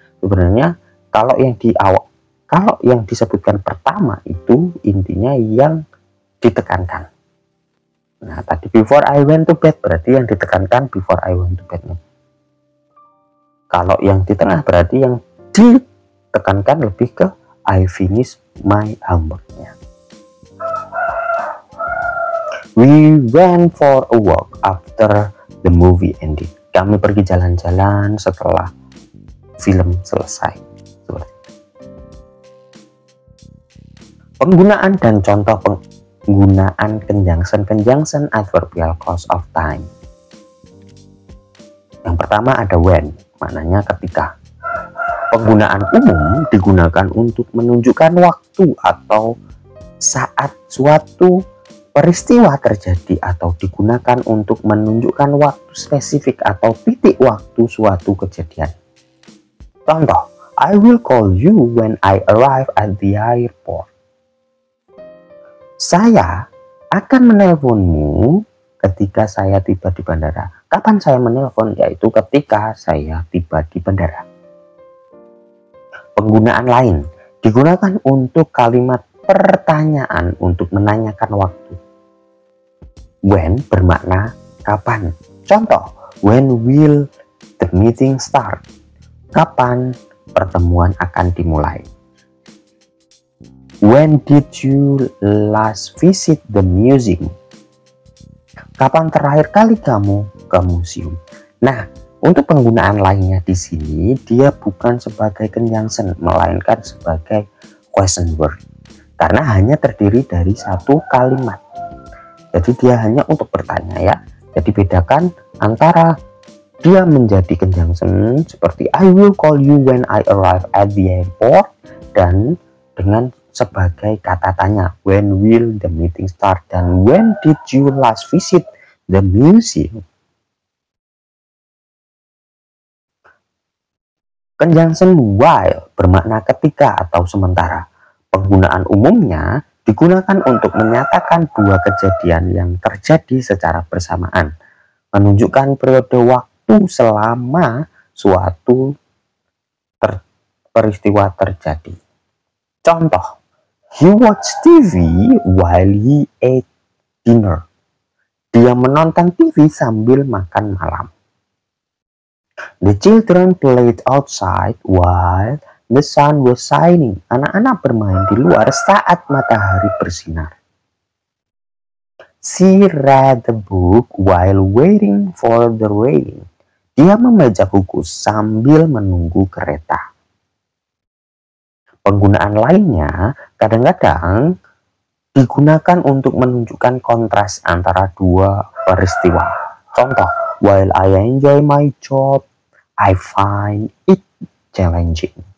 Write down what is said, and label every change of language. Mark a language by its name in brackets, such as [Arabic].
[Indonesian] Sebenarnya kalau yang disebutkan pertama itu intinya yang ditekankan. Nah, tadi [English] before I went to bed [Indonesian] berarti yang ditekankan before I went to bed. Kalau yang di tengah berarti yang ditekankan lebih ke [English] I finish my homework- [Indonesian] nya. [English] We went for a walk after the movie ended. [Indonesian] Kami pergi jalan-jalan setelah film selesai. Penggunaan dan contoh penggunaan conjunction adverbial clause of time. Yang pertama ada when, maknanya ketika. Penggunaan umum digunakan untuk menunjukkan waktu atau saat suatu peristiwa terjadi atau digunakan untuk menunjukkan waktu spesifik atau titik waktu suatu kejadian. Contoh, [English] I will call you when I arrive at the airport. [Indonesian] Saya akan menelponmu ketika saya tiba di bandara. Kapan saya menelpon? Yaitu ketika saya tiba di bandara. Penggunaan lain digunakan untuk kalimat pertanyaan untuk menanyakan waktu. [English] When [Indonesian] bermakna kapan. Contoh, [English] when will the meeting start? [Indonesian] Kapan pertemuan akan dimulai? [English] When did you last visit the museum? [Indonesian] Kapan terakhir kali kamu ke museum? Nah, untuk penggunaan lainnya di sini dia bukan sebagai conjunction melainkan sebagai question word. Karena hanya terdiri dari satu kalimat. Jadi dia hanya untuk bertanya ya. Jadi bedakan antara dia menjadi conjunction seperti [English] I will call you when I arrive at the airport [Indonesian] dan dengan sebagai kata tanya [English] when will the meeting start [Indonesian] dan [English] when did you last visit the museum. [Indonesian] Conjunction while bermakna ketika atau sementara. Penggunaan umumnya digunakan untuk menyatakan dua kejadian yang terjadi secara bersamaan, menunjukkan periode waktu selama suatu peristiwa terjadi. Contoh, [English] he watched TV while he ate dinner. [Indonesian] Dia menonton TV sambil makan malam. [English] The children played outside while the sun was shining. [Indonesian] Anak-anak bermain di luar saat matahari bersinar. [English] She read the book while waiting for the rain. [Indonesian] Dia membaca buku sambil menunggu kereta. Penggunaan lainnya kadang-kadang digunakan untuk menunjukkan kontras antara dua peristiwa. Contoh, [English] while I enjoy my job, I find it challenging.